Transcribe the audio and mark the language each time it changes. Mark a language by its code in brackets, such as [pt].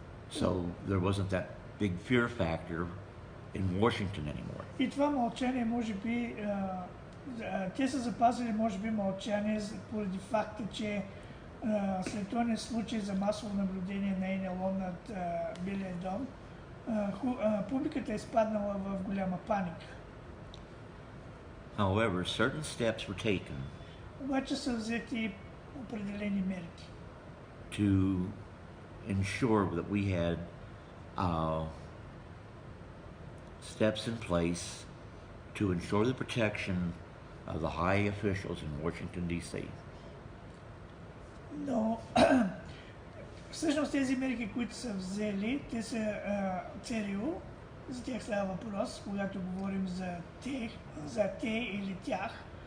[en] So there wasn't that big fear factor in Washington anymore. [bg] И това мълчание, може би, те са запазили, може би, мълчание поради факта, че след този случай за масово наблюдение на НЛО над Белия дом, публиката е изпаднала в голяма паника. [en] However, certain steps were taken [bg] Обаче са взети определени мерки, [en] to ensure that we had steps in place to ensure the protection of the high officials in Washington, D.C. [bg] но всъщност тези мерки, които са взели, те са ЦРУ, за тях става въпрос, когато говорим за те или тях.